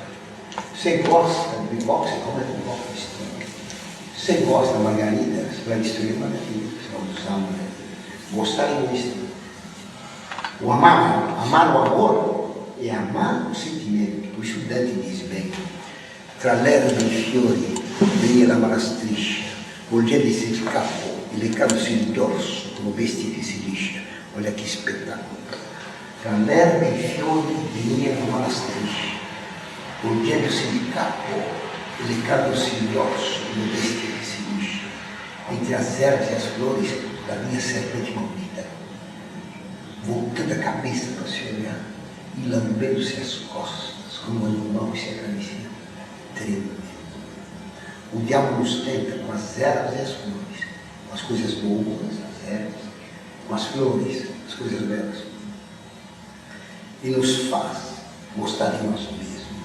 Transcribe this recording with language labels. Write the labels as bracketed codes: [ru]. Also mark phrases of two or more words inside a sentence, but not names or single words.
[pt] Você gosta de bibop, você come bibop, mistura. Você gosta da margarida, você vai destruir a margarida, você vai usar a margarida. Gostar e mistura. O amar o amor é amar o sentimento. O estudante diz bem: [it] tra l'erba e i fiori venia la marastriscia, volgendo si scappò e lecandosi il dorso come bestia che si liscia. [pt] Olha que espetáculo. [it] Tra l'erba e i fiori venia la marastriscia, volgendosi di capo e lecandosi il dorso come bestia che si liscia. [pt] Entre as ervas e as flores da minha serpente maldita, voltando a cabeça para se olhar e lambendo-se as costas como animal que se acaricia, tremendo. O diabo nos tenta com as ervas e as flores, com as coisas boas, as ervas, com as flores, as coisas belas, e nos faz gostar de nós mesmos.